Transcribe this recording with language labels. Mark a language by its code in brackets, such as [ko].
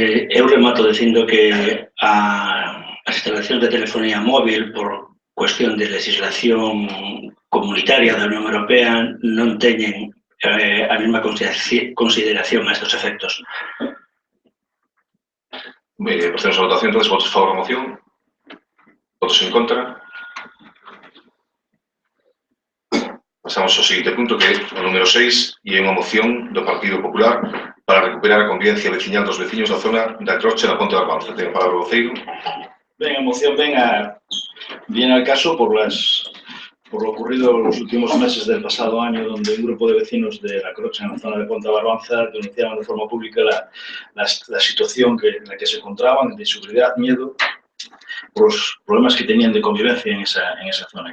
[gl] Eu remato dicindo que as instalacións de telefonía móvil por cuestión de legislación comunitaria da Unión Europea non teñen a mesma consideración a estes efectos. Procedemos a votación, entonces, votos a favor da moción, votos en contra. Pasamos ao seguinte punto, que é o número 6, e é unha moción do Partido Popular para recuperar a convivencia veciñal dos veciños da zona da Croche da Ponte de Arbanza. Ten a palabra o voceiro. Ben, a moción [es] viene al caso por lo ocurrido en los últimos meses del pasado año, donde un grupo de vecinos de La Croche, en la zona de Ponte de Arbanza, denunciaban de forma pública la situación en la que se encontraban, de inseguridad, miedo, por los problemas que tenían de convivencia en esa zona.